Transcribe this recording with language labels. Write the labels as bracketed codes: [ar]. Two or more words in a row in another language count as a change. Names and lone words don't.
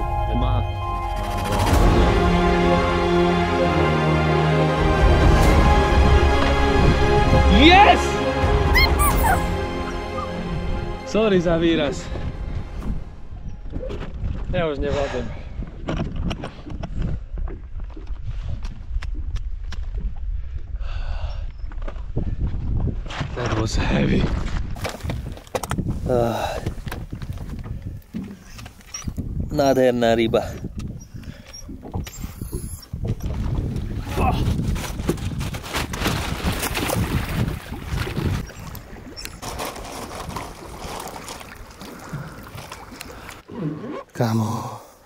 [sk] Má. Yes! Sorry za výraz. Ja už nevládem. [en] That was heavy. [sk] Nádherná ryba. Kamo.